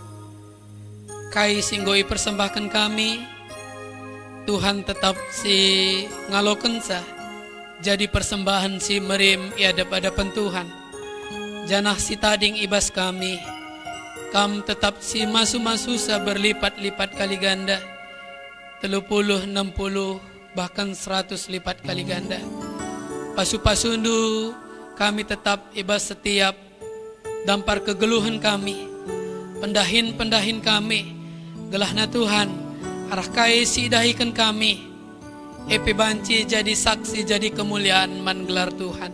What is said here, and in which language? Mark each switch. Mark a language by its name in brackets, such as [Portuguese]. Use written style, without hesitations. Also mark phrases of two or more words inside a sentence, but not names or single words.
[Batak Karo] Kai singgo ipersembahkan kami, Tuhan tetap si ngaloken sah. Jadi persembahan si merim iadap-adapan Tuhan. Janah si tading ibas kami, kam tetap si masu-masu sa berlipat-lipat kali ganda. 30, 60, bahkan 100 lipat kali ganda. Pasu-pasundu kami tetap ibas setiap dampar kegeluhan kami. Pendahin-pendahin kami. Gelahna Tuhan, arah kai si dahikan kami. Epi banci jadi saksi jadi kemuliaan man gelar Tuhan.